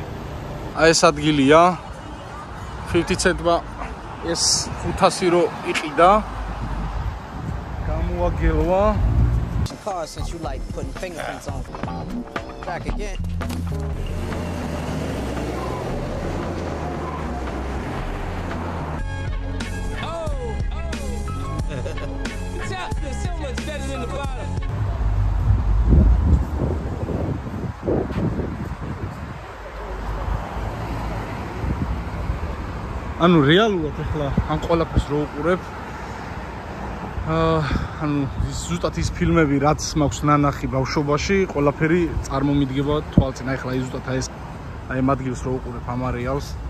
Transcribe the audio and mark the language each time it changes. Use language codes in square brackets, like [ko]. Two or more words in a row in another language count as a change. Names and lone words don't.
[ka] აი ეს ადგილია 50 Cent-მა ეს 500 რო იყიდა გამოაგელვა [en] since you like putting fingerprints on. Back again. The top is so much better than the bottom. [ka] ანუ რეალურად ახლა ამ ყველაფერს რო უყურებ ანუ ზუსტად ის ფილმები რაც მაქვს ნანახი ბავშვობაში ყველაფერი წარმომიდგება თვალწინ ახლა ის ზუსტად აი ეს აი ამ ადგილს რო უყურებ ამ არეალს